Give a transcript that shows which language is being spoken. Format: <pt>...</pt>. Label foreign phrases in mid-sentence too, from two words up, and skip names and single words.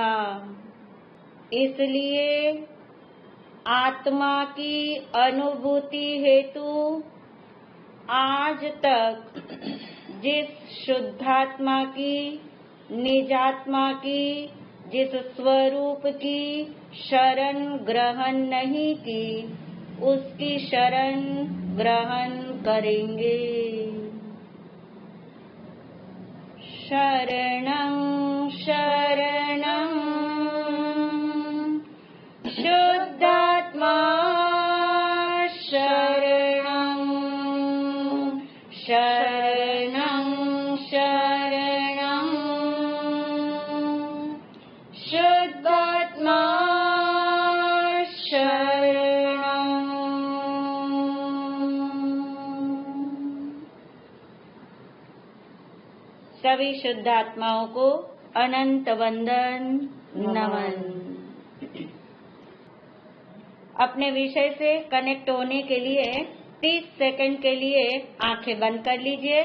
<hi>इसलिए आत्मा की अनुभूति हेतु आज तक जिस शुद्धात्मा की निजात्मा की जिस स्वरूप की शरण ग्रहण नहीं की उसकी शरण ग्रहण करेंगे।</hi> <sa>शरणं शरणं शुद्धात्मा शरणं शरणं शरणं शुद्धात्मा शरणं।</sa> <hi>सभी शुद्धात्माओं को अनंत वंदन नमन। अपने विषय से कनेक्ट होने के लिए 30 सेकंड के लिए आंखें बंद कर लीजिए।</hi>